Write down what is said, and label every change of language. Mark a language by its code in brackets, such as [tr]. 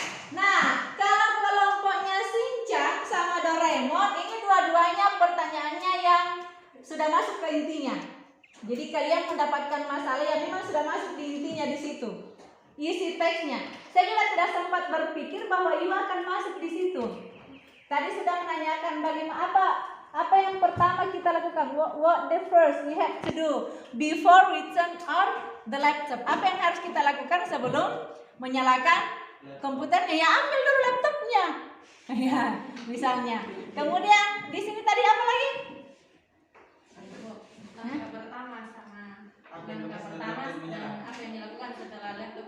[id] Nah, kalau kelompoknya Shinchan sama Doraemon, ini dua-duanya pertanyaannya yang sudah masuk ke intinya. Jadi kalian mendapatkan masalah yang memang sudah masuk di intinya di situ. Isi teksnya. Saya juga tidak sempat berpikir bahwa you akan masuk di situ. Tadi sudah menanyakan bagaimana apa yang pertama kita lakukan. [en] What the first we have to do before we turn on the laptop. [id] Apa yang harus kita lakukan sebelum menyalakan komputernya? Ya ambil dulu laptopnya. Ya, misalnya. Kemudian di sini tadi apa lagi? Langkah pertama sama langkah pertama apa yang dilakukan setelah laptop.